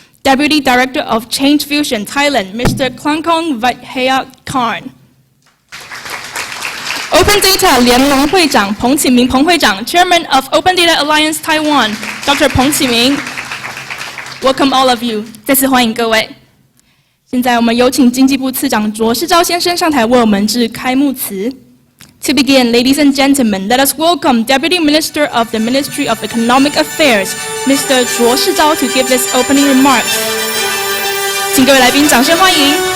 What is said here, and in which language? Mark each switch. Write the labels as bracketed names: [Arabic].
[English] Deputy Director of Change Fusion Thailand, Mr. Klangkong Vaithaya Khan. Open Data [Chinese] 联盟会长彭启明彭会长 [English] ，Chairman of Open Data Alliance Taiwan, Dr. 彭启明。Welcome all of you. [Chinese] 再次欢迎各位。现在我们有请经济部次长卓世昭先生上台为我们致开幕词。 [English] To begin, ladies and gentlemen, let us welcome Deputy Minister of the Ministry of Economic Affairs, Mr. 卓世昭 to give his opening remarks. [Chinese] 请各位来宾掌声欢迎。